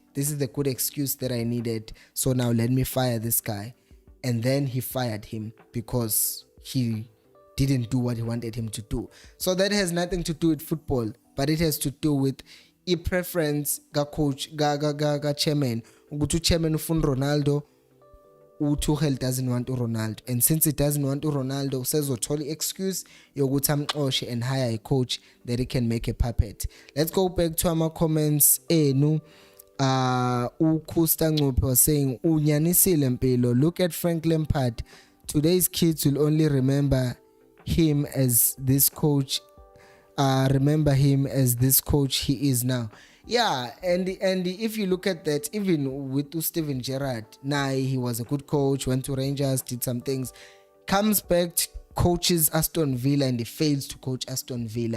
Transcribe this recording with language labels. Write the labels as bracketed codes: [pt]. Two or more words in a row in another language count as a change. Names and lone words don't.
[en] This is the good excuse that I needed. So now let me fire this guy. And then he fired him because he didn't do what he wanted him to do. So that has nothing to do with football, but it has to do with a preference ga coach ga chairman. [zu] Ukuthi chairman ufuna [en] Ronaldo, Tuchel doesn't want Ronaldo, and since he doesn't want Ronaldo, says totally excuse [zu] yokuthi amxoshe [en] and hire a coach that he can make a puppet. Let's go back to our comments. Ukusta Ncuphe was saying [zu] unyanisile mpilo, [en] look at Frank Lampard. Today's kids will only remember him as this coach he is now. Yeah, and if you look at that, even with Steven Gerrard, he was a good coach, went to Rangers, did some things, comes back, coaches Aston Villa, and he fails to coach Aston Villa.